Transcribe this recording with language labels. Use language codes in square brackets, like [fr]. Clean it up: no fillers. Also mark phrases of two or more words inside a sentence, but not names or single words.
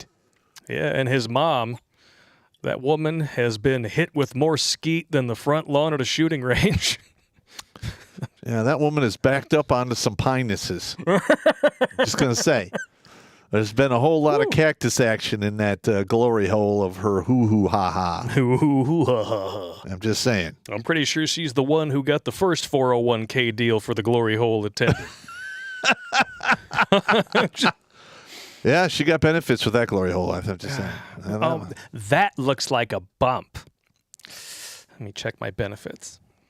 [en] Yeah, and his mom, that woman, has been hit with more skeet than the front lawn at a shooting range. Yeah, that woman is backed up onto some pinuses. Just going to say. There's been a whole lot of cactus action in that glory hole of her hoo-hoo-ha-ha. Hoo-hoo-ha-ha. I'm just saying. I'm pretty sure she's the one who got the first 401k deal for the glory hole attendant. Yeah, she got benefits with that glory hole. I'm just saying. Oh, that looks like a bump. Let me check my benefits.